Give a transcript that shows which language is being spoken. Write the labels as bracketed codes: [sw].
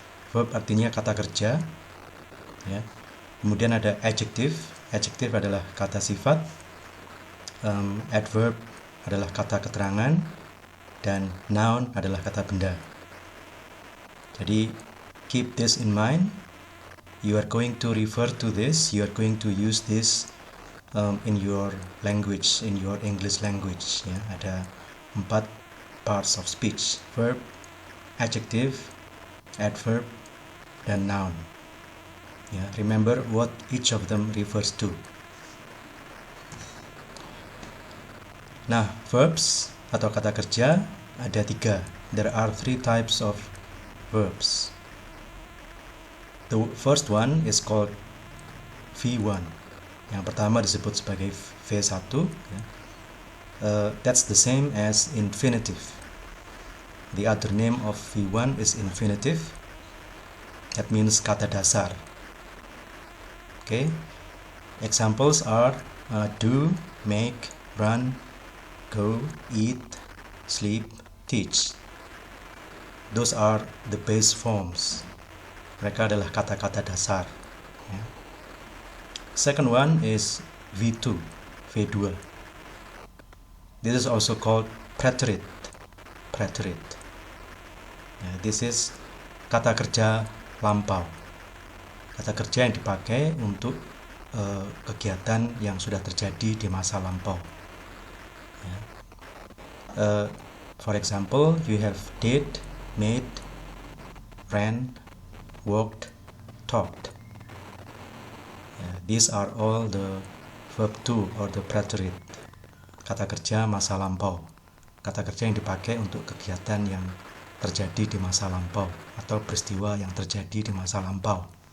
[id] Verb artinya kata kerja. Ya. Kemudian ada adjective. Adjective adalah kata sifat. Adverb adalah kata keterangan. Dan noun adalah kata benda. [en] Jadi keep this in mind. You are going to refer to this. You are going to use this in your language, in your English language. [id] Ya, ada 4 parts of speech: verb, adjective, adverb, dan noun. [en] Ya, remember what each of them refers to. [id] Nah, verbs atau kata kerja ada 3. [en] There are 3 types of verbs. The first one is called V1. [id] Yang pertama disebut sebagai V1. Ya. [en] That's the same as infinitive. The other name of V1 is infinitive. That means [id] kata dasar. [en] Okay. Examples are do, make, run, go, eat, sleep, teach. Those are the base forms. [id] Mereka adalah kata-kata dasar. [en] Ya. Second one is V2, V2. This is also called preterite. Preterite. Ya, this is [id] kata kerja lampau. Kata kerja yang dipakai untuk kegiatan yang sudah terjadi di masa lampau. Ya. [en] For example, you have did, made, ran, walked, talked. These are all the verb to or the preterite. [id] Kata kerja masa lampau. Kata kerja yang dipakai untuk kegiatan yang terjadi di masa lampau atau peristiwa yang terjadi di masa lampau.